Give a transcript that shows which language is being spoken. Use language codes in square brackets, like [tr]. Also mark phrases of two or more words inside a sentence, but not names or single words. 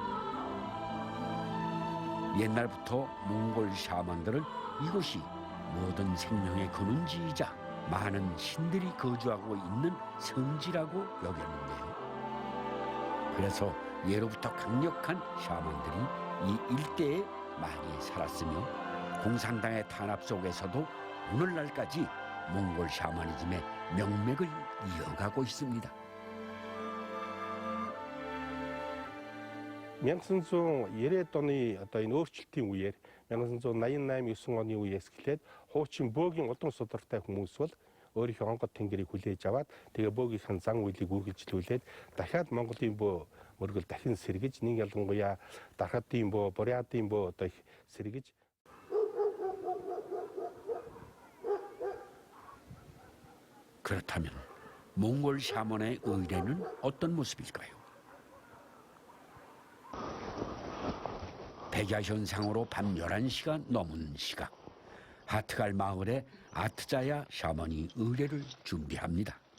[ko] 옛날부터 몽골 샤먼들은 이곳이 모든 생명의 근원지이자 많은 신들이 거주하고 있는 성지라고 여겼는데요. 그래서 예로부터 강력한 샤먼들이 이 일대에 많이 살았으며 공산당의 탄압 속에서도 오늘날까지 몽골 샤머니즘의 명맥을 이어가고 있습니다. [mn] Мянган 90-ад оны одоо энэ өөрчлөлтийн үеэр 1988-9 оны үеэс эхлээд хуучин бөөгийн удам судартай хүмүүс бол өөрийнхөө онгод тэнгэрийг хүлээж аваад тэгээ бөөгийнхэн зан үйлийг үргэлжлүүлээд дахиад Монголын бөө мөргөл дахин сэргэж нэг ялангуяа Дархатын бөө, Бурятын бөө одоо их сэргэж [ko] 그렇다면 몽골 샤먼의 의례는 어떤 모습일까요? 백야 현상으로 밤 11시가 넘은 시각, 하트갈 마을의 아트자야 샤먼이 의례를 준비합니다.